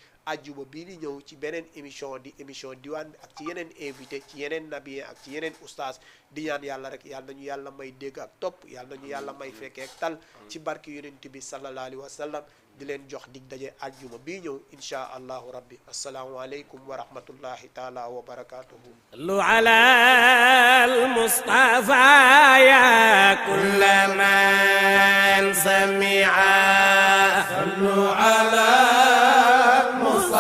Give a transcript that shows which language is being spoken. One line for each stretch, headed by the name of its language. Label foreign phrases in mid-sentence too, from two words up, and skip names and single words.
Wolof: ajjuma bii di ñëw ci beneen émission di émission diwaan bi ak ci yeneen invité ci yeneen nabi ak ci yeneen oustaz di ñaan yàlla rek yàlla nañu yàlla may dégg ak topp yàlla nañu yàlla may fekkee ak tal ci barki yonent bi
Arabic: صلى الله عليه وسلم
Wolof: di leen jox dig daje ajjuma bii ñëw
Arabic: إن شاء الله ربي السلام عليكم ورحمة الله تعالى وبركاته صلوا على المصطفى يا كل من سمع صلوا على